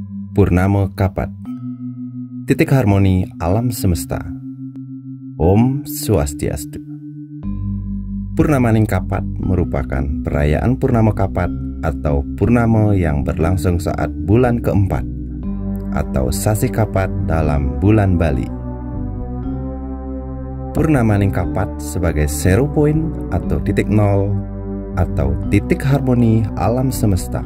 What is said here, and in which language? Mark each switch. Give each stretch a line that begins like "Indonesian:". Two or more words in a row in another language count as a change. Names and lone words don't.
Indonesian: Purnama Kapat, titik harmoni alam semesta. Om Swastiastu. Purnamaning Kapat merupakan perayaan Purnama Kapat atau purnama yang berlangsung saat bulan keempat atau Sasi Kapat dalam bulan Bali. Purnamaning Kapat sebagai
English: zero point
Indonesian: atau titik nol atau titik harmoni alam semesta.